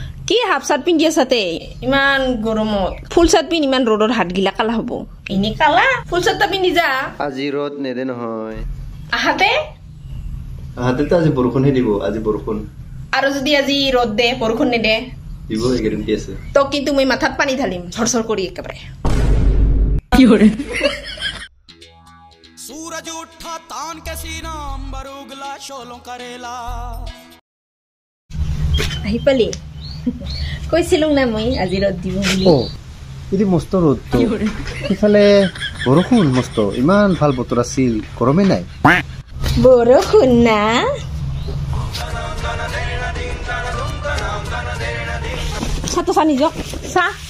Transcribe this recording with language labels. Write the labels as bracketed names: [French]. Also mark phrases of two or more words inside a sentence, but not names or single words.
[Assamese] কি [English] half shirt [Assamese] পিন্ধি আছাতে ইমান গৰমত [English] full shirt [Assamese] পিন্ধি ইমান ৰ'দৰ হাত গিলা কালা হ'ব এনে কালা [English] full shirt [Assamese] পিন্ধি যা আজি ৰ'দ নেদে নহয় আহাতে তো আজি বৰষুণহে দিব আজি বৰষুণ আৰু যদি আজি ৰ'দ দে বৰষুণ নেদে দিব গেৰেণ্টি আছে তো কিন্তু মই মাথাত পানী ঢালিম ঝৰঝৰ কৰি একেবাৰে কি কৰে [Hindi] सूरज उठा तान के सीना अंबर उगला शोलों करेला [Assamese] আহি পালি কৈছিলো না মই আজি ৰ'দ দিব বুলি যদি মস্ত ৰ'দ তো ইফালে বৰষুণ মস্ত ইমান ভাল বতৰ আছিল গৰমে নাই বৰষুণ না ছাতো পানী যাওক চাহ